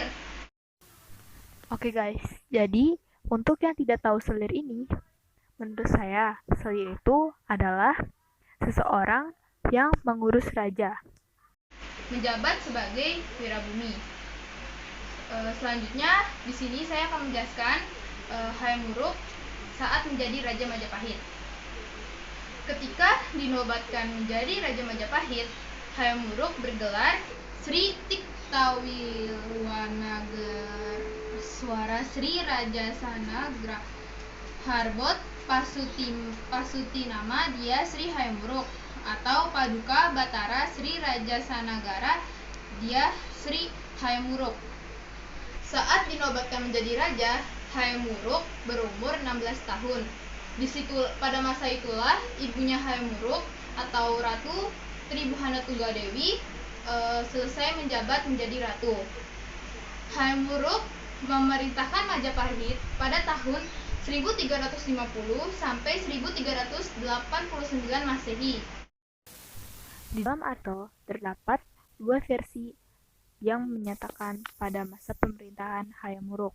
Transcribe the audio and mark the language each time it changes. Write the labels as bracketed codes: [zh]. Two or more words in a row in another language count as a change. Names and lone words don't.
[id] Oke guys, jadi untuk yang tidak tahu selir ini, menurut saya, selir itu adalah seseorang yang mengurus raja. Menjabat sebagai wirabumi. Selanjutnya, di sini saya akan menjelaskan Hayam Wuruk saat menjadi Raja Majapahit. Ketika dinobatkan menjadi Raja Majapahit, Hayam Wuruk bergelar Sri Tiktawilwanagar Sri Raja Sanagra Harbot Pasutinama dia Sri Hayam Wuruk atau Paduka Batara Sri Raja Sanagara dia Sri Hayam Wuruk. Saat dinobatkan menjadi raja, Hayam Wuruk berumur 16 tahun. Pada masa itulah ibunya Hayam Wuruk atau Ratu Tribuhana Tunggadewi selesai menjabat menjadi ratu. Hayam Wuruk memerintahkan Majapahit pada tahun 1350 sampai 1389 Masehi. Di dalam artikel terdapat dua versi yang menyatakan pada masa pemerintahan Hayam Wuruk.